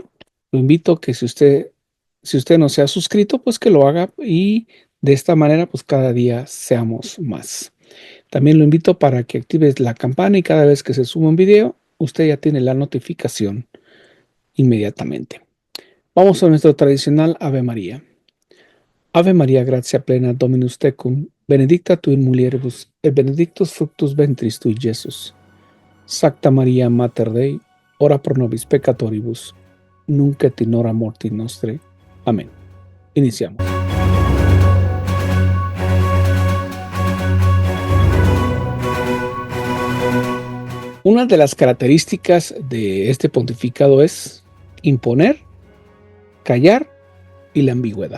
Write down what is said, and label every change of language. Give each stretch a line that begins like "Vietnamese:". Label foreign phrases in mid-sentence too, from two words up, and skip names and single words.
Spanish: Lo invito a que si usted no se ha suscrito, pues que lo haga y de esta manera pues cada día seamos más. También lo invito para que actives la campana y cada vez que se suba un video, usted ya tiene la notificación inmediatamente. Vamos a nuestro tradicional Ave María.
Latin: Ave María, gratia plena, Dominus tecum, benedicta tu in mulieribus, et benedictus fructus ventris tui, Iesus. Sancta Maria, Mater Dei, ora pro nobis peccatoribus, nunc et in hora mortis nostre.
Spanish: Amén. Iniciamos. Una de las características de este pontificado es imponer, callar y la ambigüedad.